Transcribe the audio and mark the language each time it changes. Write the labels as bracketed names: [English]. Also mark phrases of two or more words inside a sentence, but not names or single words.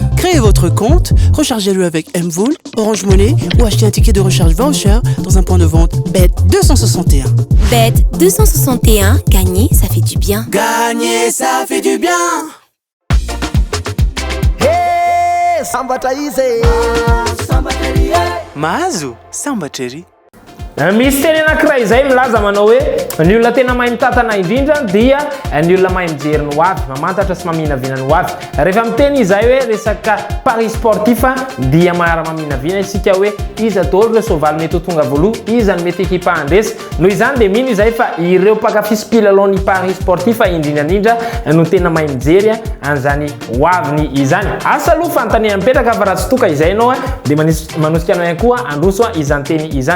[French] Créez votre compte, rechargez-le avec Mvool, Orange Money ou achetez un ticket de recharge voucher dans un point de vente Bet261. Bet261, gagner, ça fait du bien. Gagner, ça fait du bien. Hey, samba taise. Samba teri. Mahazo, samba teri. [Malagasy] Misy teny anankiray izay milaza manao hoe ny olona tena mahay mitantana indrindra dia ny olona mahay mijery ny hoavy mamantatra sy maminavina ny hoavy rehefa miteny izay hoe resaka [French] paris sportif [Malagasy] dia maara-maminavina isika hoe iza daholo ireo soavaly mety ho tonga voaloha iza ny mety ekipa andresy noho izany dia mino izay fa ireo mpakafisy pilalony [French] paris sportif [Malagasy] indrindrandrindra no tena mahay mijery an'izany hoaviny izany asa aloha fanontaniana mipetraka fa raha tsy toka izay ianao dia manosika anao ihany koa androso izany teny izany.